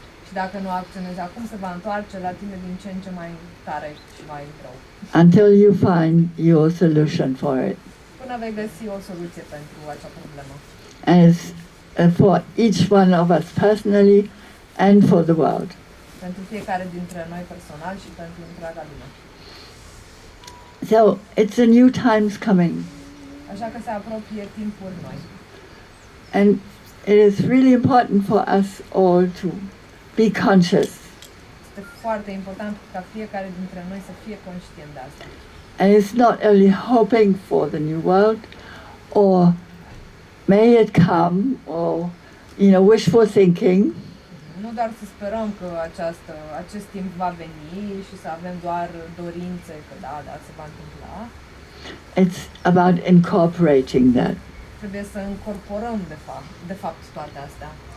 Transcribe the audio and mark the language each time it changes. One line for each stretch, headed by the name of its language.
Romanian: Și dacă nu acționezi acum, se va întoarce la tine din ce în ce mai tare și mai rău.
English: Until you find your solution for it.
Romanian: Până până vei găsi o soluție pentru acea problemă.
English: as for each one of us personally and for the world.
Romanian: Pentru fiecare dintre noi personal și pentru întreaga lume.
English: So it's a new time's coming,
Romanian: Așa că se apropie timpul noi.
English: and it is really important for us all to be conscious.
Romanian: Este foarte important ca fiecare dintre noi să fie conștient de asta.
English: And it's not only hoping for the new world, or may it come, or wishful thinking,
Romanian: Nu doar să sperăm că acest timp va veni și să avem doar dorințe că da, se va întâmpla.
English: it's about incorporating that.
Romanian: Trebuie să incorporăm de fapt toate astea.